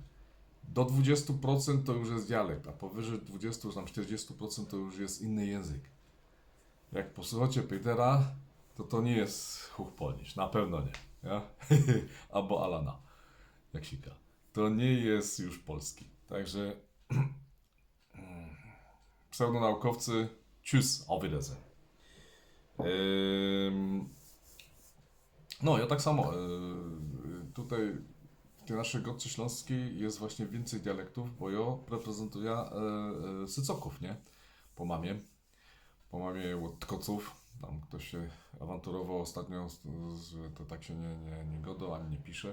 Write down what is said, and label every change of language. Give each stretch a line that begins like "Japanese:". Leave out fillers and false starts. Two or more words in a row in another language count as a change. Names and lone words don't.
Polish: Do 20% to już jest dialekt, a powyżej 20, tam 40% to już jest inny język. Jak posłuchacie Petera, to nie jest Hochpolnisch, na pewno nie. Ja? Albo Alana, jak sika. To nie jest już polski. Także pseudonaukowcy,
German: tschüss, auf Wiedersehen.
Polish: Ja tak samo. Tutaj w tej naszej Gotce Śląskiej jest właśnie więcej dialektów, bo ja reprezentuję Sycoków, nie? Po mamie od Tkoców. Tam ktoś się awanturował ostatnio, że to tak się nie godo, ani nie pisze.